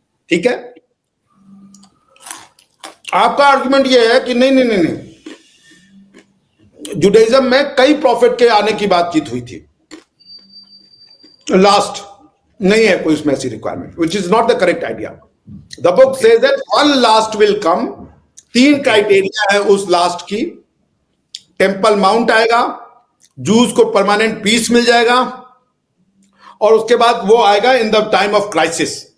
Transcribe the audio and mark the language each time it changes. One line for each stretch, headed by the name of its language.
Urdu: ٹھیک ہے, آپ کا آرگومنٹ یہ ہے کہ نہیں نہیں نہیں, جوڈائزم میں کئی پروفٹ کے آنے کی بات چیت ہوئی تھی, لاسٹ نہیں ہے کوئی اس میں ایسی requirement,
English: which is not the correct idea. The book says that one last will come.
Urdu: تین کرائٹیریا ہے اس لاسٹ کی. ٹیمپل ماؤنٹ آئے گا, جوز کو پرماننٹ پیس مل جائے گا, اور اس کے بعد وہ آئے گا ان دا ٹائم آف کرائسس.